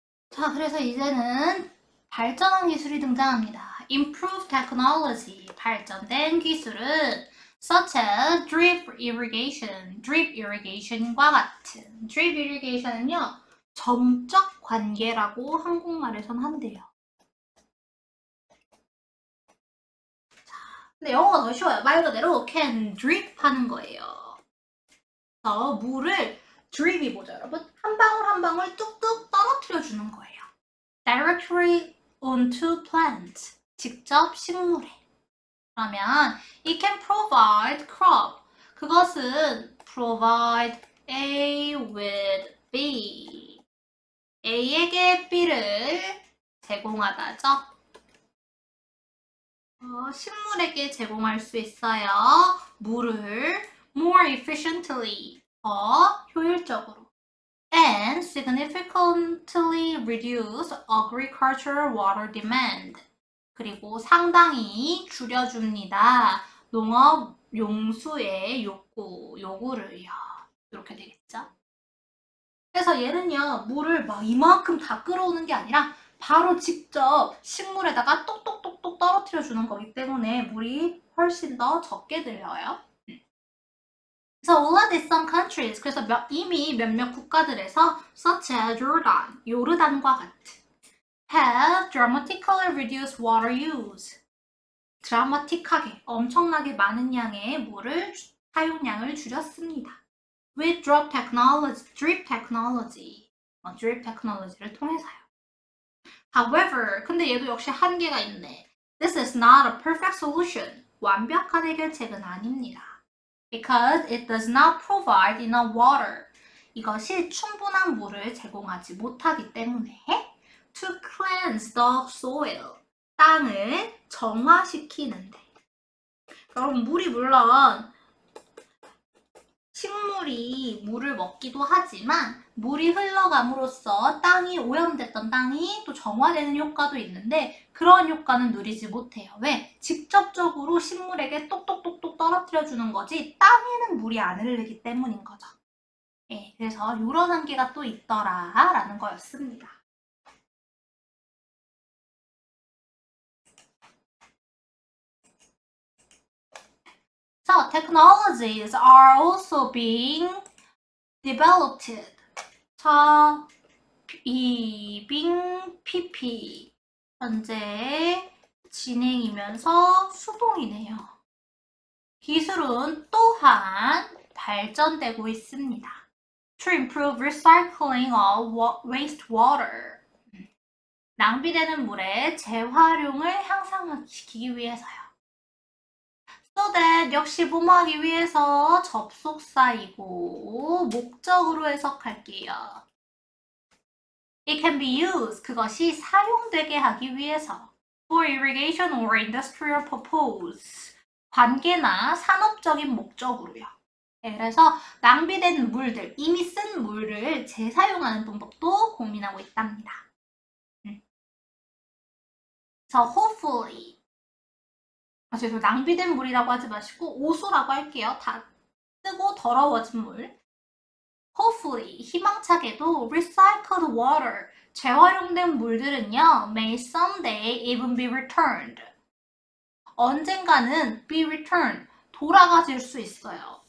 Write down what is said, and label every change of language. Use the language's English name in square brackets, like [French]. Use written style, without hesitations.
[Korean] 자, 그래서 이제는 발전한 기술이 등장합니다. [English] Improved technology, [Korean] 발전된 기술은 [English] such as drip irrigation, drip irrigation과 같은. drip irrigation은요, [Korean] 점적 관계라고 한국말에선 한대요. 근데 영어가 더 쉬워요. 말 그대로 [English] can drip [Korean] 하는 거예요. 그래서 물을 drip이 뭐죠, 여러분? 한 방울 한 방울 뚝뚝 떨어뜨려 주는 거예요. [English] Directly onto plants. [Korean] 직접 식물에. 그러면 [English] it can provide crop. [Korean] 그것은 [English] provide A with B. [Korean] A에게 B를 제공하다죠. 식물에게 제공할 수 있어요. 물을 [English] more efficiently, [Korean] 더 효율적으로. [English] And significantly reduce agricultural water demand. [Korean] 그리고 상당히 줄여줍니다. 농업 용수의 요구를요. 이렇게 되겠죠? 그래서 얘는요, 물을 막 이만큼 다 끌어오는 게 아니라 바로 직접 식물에다가 똑똑똑똑 떨어뜨려 주는 거기 때문에 물이 훨씬 더 적게 들려요. [English] 그래서 already some countries, [Korean] 그래서 이미 몇몇 국가들에서 [English] such as Jordan, [Korean] 요르단과 같은 [English] have dramatically reduced water use. [Korean] 드라마틱하게, 엄청나게 많은 양의 물을 사용량을 줄였습니다. [English] With drip technology를 통해서요. However, [Korean] 근데 얘도 역시 한계가 있네. [English] This is not a perfect solution. [Korean] 완벽한 해결책은 아닙니다. [English] Because it does not provide enough water. [Korean] 이것이 충분한 물을 제공하지 못하기 때문에 [English] to cleanse the soil. [Korean] 땅을 정화시키는데. 여러분, 물이 물론 식물이 물을 먹기도 하지만 물이 흘러감으로써 땅이 오염됐던 땅이 또 정화되는 효과도 있는데 그런 효과는 누리지 못해요. 왜? 직접적으로 식물에게 똑똑똑똑 떨어뜨려 주는 거지 땅에는 물이 안 흐르기 때문인 거죠. 예, 그래서 이런 한계가 또 있더라라는 거였습니다. [English] So technologies are also being developed. [Korean] 자, PP 현재 진행이면서 수동이네요. 기술은 또한 발전되고 있습니다. [English] To improve recycling of wastewater. [Korean] 낭비되는 물의 재활용을 향상시키기 위해서요. [English] So that [Korean] 역시 뭐뭐하기 위해서 접속사이고 목적으로 해석할게요. [English] It can be used. [Korean] 그것이 사용되게 하기 위해서. [English] For irrigation or industrial purpose. [Korean] 관계나 산업적인 목적으로요. 네, 그래서 낭비된 물들, 이미 쓴 물을 재사용하는 방법도 고민하고 있답니다. 그래서 [English] hopefully. [Korean] 그래서 낭비된 물이라고 하지 마시고 오수라고 할게요. 다 쓰고 더러워진 물. [English] Hopefully, [Korean] 희망차게도 [English] recycled water, [Korean] 재활용된 물들은요, [English] may someday even be returned. [Korean] 언젠가는 [English] be returned, [Korean] 돌아가질 수 있어요.